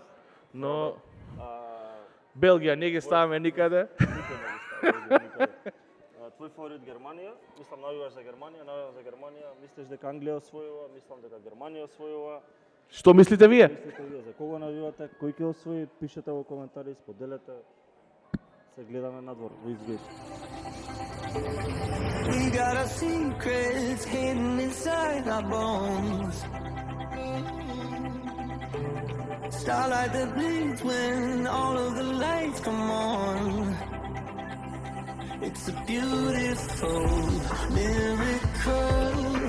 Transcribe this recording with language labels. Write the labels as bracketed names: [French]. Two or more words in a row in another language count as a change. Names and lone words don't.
[Macedonian] Но Белгија не ги ставаме никаде. Твој фаворит Германија, мислам навиваш за Германија, навивам за Германија, мислиш дека Англија освојува, мислам дека Германија освојува. Што мислите вие? Мислите вие за кого навивате, кој ќе освои, пишете во коментари, споделете. Се гледаме надвор во Изгрет. [English] We got our secrets hidden inside our bones. Starlight that bleeds when all of the lights come on. It's a beautiful miracle.